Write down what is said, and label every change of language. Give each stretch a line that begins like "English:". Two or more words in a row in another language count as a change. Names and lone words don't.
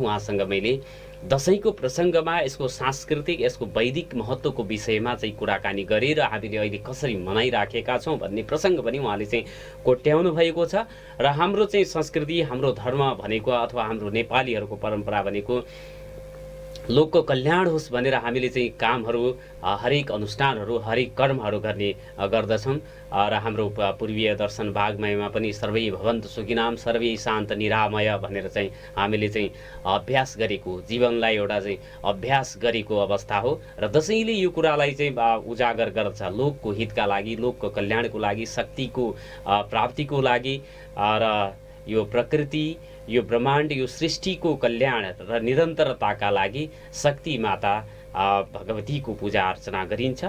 Nepali: उहाँसँग मैले दसैँको प्रसङ्गमा यसको सांस्कृतिक, यसको वैदिक महत्त्वको विषयमा चाहिँ कुराकानी गरेँ र हामीले अहिले कसरी मनाइराखेका छौँ भन्ने प्रसङ्ग पनि उहाँले चाहिँ कोट्याउनु भएको छ। र हाम्रो चाहिँ संस्कृति, हाम्रो धर्म भनेको अथवा हाम्रो नेपालीहरूको परम्परा भनेको लोकको कल्याण होस् भनेर हामीले चाहिँ कामहरू, हरेक अनुष्ठानहरू, हरेक कर्महरू गर्ने गर्दछौँ। र हाम्रो पूर्वीय दर्शन वाग्मयमा पनि
Sanskrit: सर्वै भवन्तु सुखिनाम सर्वै शान्त निरामय
Nepali: भनेर चाहिँ हामीले चाहिँ अभ्यास गरेको, जीवनलाई एउटा चाहिँ अभ्यास गरेको अवस्था हो। र दसैँले यो कुरालाई चाहिँ उजागर गर्छ, लोकको हितका लागि, लोकको कल्याणको लागि, शक्तिको प्राप्तिको लागि र यो प्रकृति, यो ब्रह्माण्ड, यो सृष्टिको कल्याण र निरन्तरताका लागि शक्ति माता भगवतीको पूजा अर्चना गरिन्छ।